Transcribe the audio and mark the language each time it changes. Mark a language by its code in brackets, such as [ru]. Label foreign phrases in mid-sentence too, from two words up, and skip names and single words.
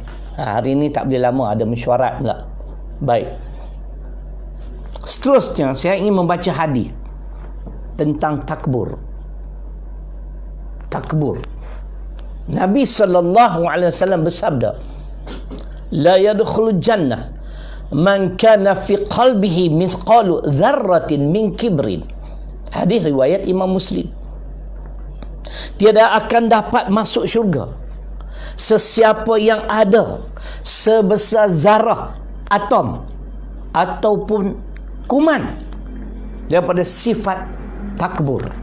[ms] Hari ini tak boleh lama, ada mesyuarat pula. Baik. Seterusnya saya ingin membaca hadis tentang takbur. Takbur. Nabi [ar] صلى الله عليه وسلم bersabda, "لا يدخل الجنة من كان في قلبه مثقال ذرة من كبر." [ms] Hadis riwayat Imam Muslim. Tiada akan dapat masuk syurga sesiapa yang ada sebesar zarah atom ataupun kuman daripada sifat takbur.